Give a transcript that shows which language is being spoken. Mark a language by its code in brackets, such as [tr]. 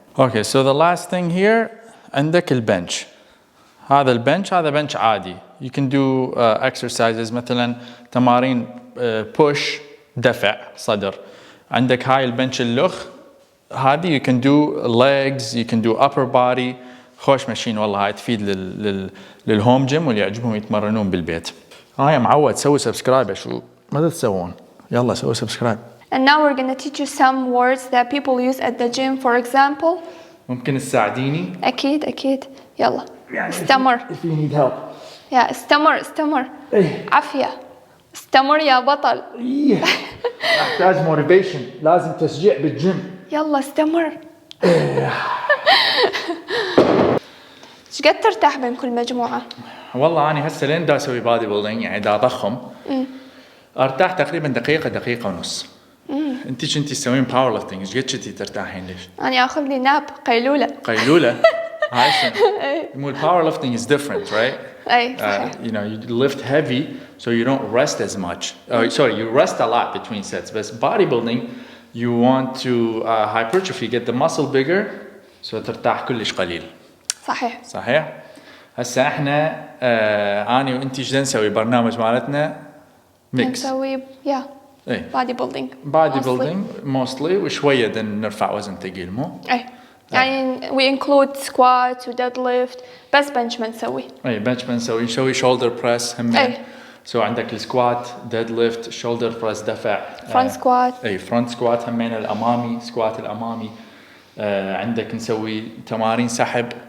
[en] Okay, so the last thing here [ar] عندك البنش. هذا البنش هذا بنش عادي. [en] You can do exercises [ar] مثلا تمارين [en] push [ar] دفع صدر. عندك هاي البنش اللخ هذه [en] you can do legs you can do upper body [ar] خوش ماشين والله هاي تفيد للهوم جيم واللي يعجبهم يتمرنون بالبيت. هاي معود سوي سبسكرايب شو ماذا تسوون يلا سوي سبسكرايب. [en] And now we're gonna teach you some words that people use at the gym for example. [ar] ممكن تساعديني؟ أكيد يلا. يعني استمر. [en] if you need help. [ar] يا استمر. إيه. عافية. استمر يا بطل. إيه. أحتاج motivation لازم تشجيع بالجيم. يلا استمر. ايش قد ترتاح بين كل مجموعة؟ والله أنا هسه لين دا أسوي بادي بيلدينج يعني دا أضخم أرتاح تقريبا دقيقة ونص. أنتي كنتي تسوين باور ليفتنج ايش قد كنتي ترتاحين ليش؟ أنا آخذ لي ناب قيلولة. هاي شنو؟ الباور [en] lifting is different, right? [ar] أي صحيح. [en] You know, you lift heavy, so you don't rest as much. Sorry, you rest a lot between sets. But bodybuilding, you want to hypertrophy, get the muscle bigger, so [ar] ترتاح كلش قليل. صحيح. هسا احنا أنا وأنتي ايش نسوي برنامج مالتنا ميكس. نسوي [en] body building [ar] mostly وشوية نرفع وزن ثقيل مو؟ أي. يعني [en] we include squats [ar] و deadlift بس bench ما نسوي. أي bench ما نسوي shoulder press هم. سو عندك السكوات deadlift shoulder press دفع. [en] front squat. [ar] أي front squat همين الأمامي سكوات الأمامي. عندك نسوي تمارين سحب.